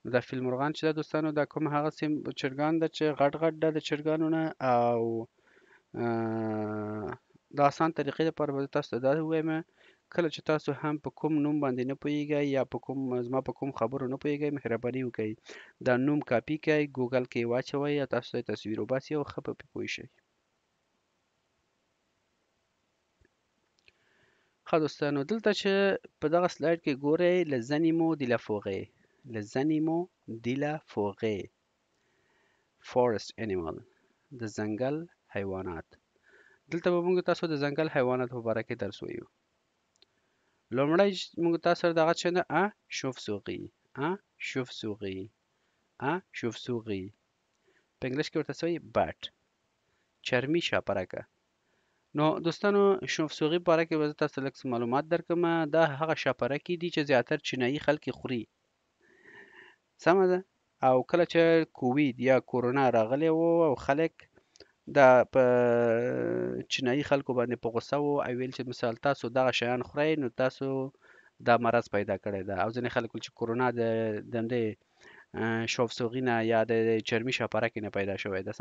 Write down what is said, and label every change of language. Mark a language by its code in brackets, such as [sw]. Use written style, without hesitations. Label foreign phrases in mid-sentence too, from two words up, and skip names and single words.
[ps] نو دا فیلمرغان چې دا دوستانو دا کوم هغه چرګان ده چې غټ غټ ده د چرګانو نه او د آسان طریقې لپاره به تاسو ته دا ووایم کله چې تاسو هم په کوم نوم باندې نه پوهیږئ یا په کوم زما په کوم خبرو نه پوهیږئ مهرباني وکړئ دا نوم کاپي کړئ ګوګل کې واچوئ او تاسو ته تصویر وباسي او ښه په پوه شئ. ښه دوستانو دلته چې په دغه سلاید کې ګورئ [fr] les animaux de la forêt les animaux de la forêt [en] forest animal [ps] د ځنګل حیوانات. دلته به موږ تاسو د ځنګل حیواناتو په باره کې درس وایو. لومړی موږ تاسو سره دغه چې نه [fr] chauve-souris chauve-souris chauve-souris [ps] په انګلیش کې ورته څه وایي bat چرمي شاپرکه. نو دوستانو شوفسوغي په اړه کې به زه تاسو ته لږ څه معلومات درکړم. دا هغه شاپرکې دي چې زیاتر چینایي خلک یې خوري. سمه ده. او کله چې کووید یا کورونا راغلی و او خلک دا په چینایي خلکو باندې په غوسه و او ویل چې مثال تاسو دغه شیان خورئ نو تاسو دا مرض پیدا کړی ده او ځینې خلک ویل چې کورونا د همدې شوفسوغي نه یا د چرمي شاپرکې نه پیدا شوی ده.